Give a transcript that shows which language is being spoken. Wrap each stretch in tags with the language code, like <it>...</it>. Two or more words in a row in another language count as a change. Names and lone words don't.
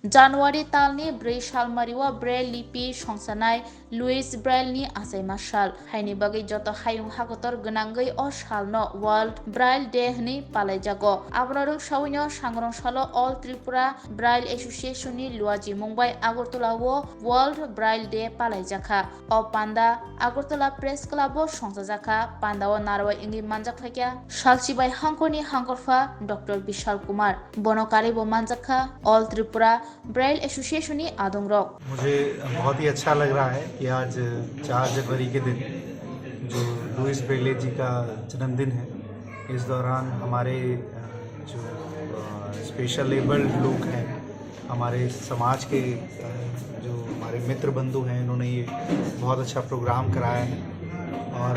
<trp>January talni Bray Shalmariwa Braille lipi songsanai Louis Braille ni asai masal haini bagai joto hayung hakotor genangai o salno World Braille Day ni palai jago abraruk sawinyo sangrong salo All Tripura Braille Association ni luaji Mumbai Agartala wo World Braille Day palai jaka o panda Agartala Press Club o songsajaka panda o narwa ingi manjak thakya salsibai hangkoni hangkorfa Dr. Vishal Kumar bonokari bo manjaka All Tripura ब्राइल एसोसिएशन ही आदमरोक।</trp> <hi>मुझे बहुत ही अच्छा लग रहा है कि आज 4 जनवरी के दिन जो लुइस ब्रेले जी का जन्मदिन है, इस दौरान हमारे जो स्पेशल एबल्ड लोग हैं, हमारे समाज के जो हमारे मित्र बंधु हैं, इन्होंने ये बहुत अच्छा प्रोग्राम कराया है और</hi>